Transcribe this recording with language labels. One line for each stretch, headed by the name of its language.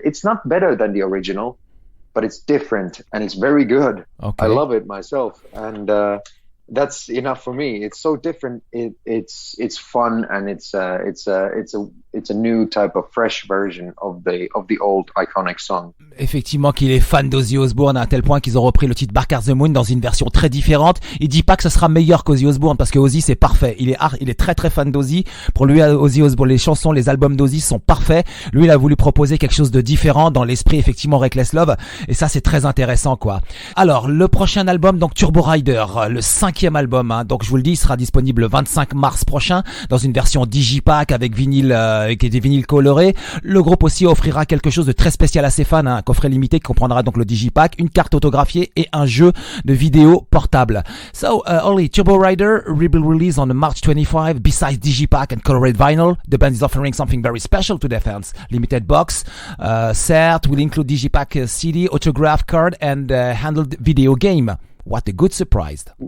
English: It's not better than the original, but it's different and it's very good. Okay. I love it myself. And that's enough for me. It's so different. It's fun and it's a new type of fresh version of the old iconic song.
French: Effectivement, qu'il est fan d'Ozzy Osbourne à tel point qu'ils ont repris le titre Bark at the Moon dans une version très différente. Il dit pas que ce sera meilleur qu'Ozzy Osbourne parce que Ozzy c'est parfait. Il est très très fan d'Ozzy. Pour lui, Ozzy Osbourne, les chansons, les albums d'Ozzy sont parfaits. Lui, il a voulu proposer quelque chose de différent dans l'esprit effectivement Reckless Love. Et ça, c'est très intéressant, quoi. Alors, le prochain album, donc TurboRider, le 5e album. Donc, je vous le dis, il sera disponible le 25 mars prochain dans une version digipack avec vinyle, avec des vinyles colorés. Le groupe aussi offrira quelque chose de très spécial à ses fans, un coffret limité qui comprendra donc le digipack, une carte autographiée et un jeu de vidéo portable.
English: So, Olli, TurboRider will be released on March 25. Besides digipack and colored vinyl, the band is offering something very special to their fans. Limited box set will include digipack CD, autograph card, and handled video game. What a good surprise!